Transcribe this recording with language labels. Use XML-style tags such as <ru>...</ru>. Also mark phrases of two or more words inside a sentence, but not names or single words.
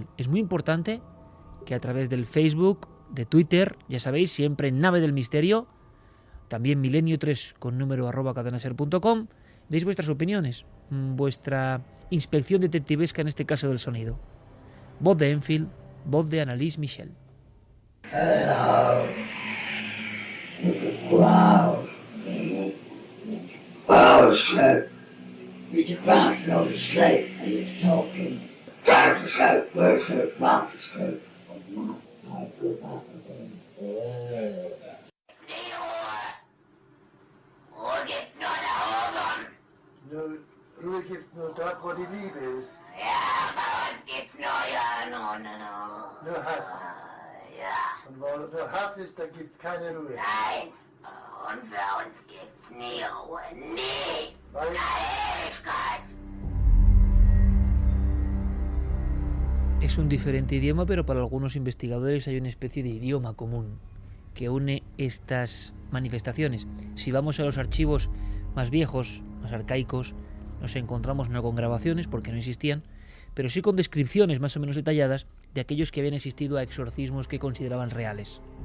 <es>Es muy importante que a través del Facebook, de Twitter, ya sabéis, siempre en Nave del Misterio, también milenio3 con número @cadenaser.com, deis vuestras opiniones, vuestra inspección detectivesca en este caso del sonido. Voz de Enfield, voz de Anneliese Michel.</es> <en>Hello. Wow. Wow, so you're trying to go to sleep and you're talking. Trying to sleep, where's her mouth to sleep? I go back again.</en> <de>Nur Ruhe gibt's nur dort, wo die Liebe ist. Ja, aber was gibt's nur? Ja, no. Nur Hass. Ja. Und wo nur Hass ist, da gibt's keine Ruhe. Nein. Und für uns gibt's nie Ruhe. Nie. Weil Ewigkeit.</de> <es>Es un diferente idioma, pero para algunos investigadores hay una especie de idioma común que une estas manifestaciones. Si vamos a los archivos más viejos, más arcaicos, nos encontramos no con grabaciones, porque no existían, pero sí con descripciones más o menos detalladas de aquellos que habían asistido a exorcismos que consideraban reales.</es>